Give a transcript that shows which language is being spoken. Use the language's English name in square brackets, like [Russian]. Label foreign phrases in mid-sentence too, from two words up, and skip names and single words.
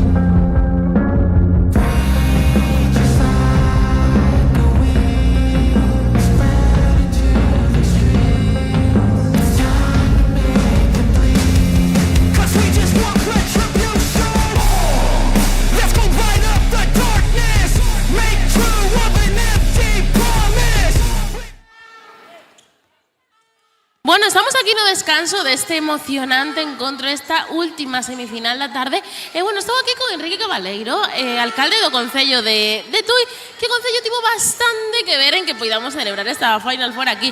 [English] Rage is like a weed, spread into the streets. It's time to make them bleed. 'Cause we just want retribution. Let's go light up the darkness. Make true of an empty promise. [Galician] Bueno, estamos aquí no descanso de este emocionante encontro, esta última semifinal da tarde. Bueno, estou aquí con Enrique Cabaleiro, alcalde do Concello de Tui, que o Concello tivo bastante que ver en que poidamos celebrar esta Final Four aquí.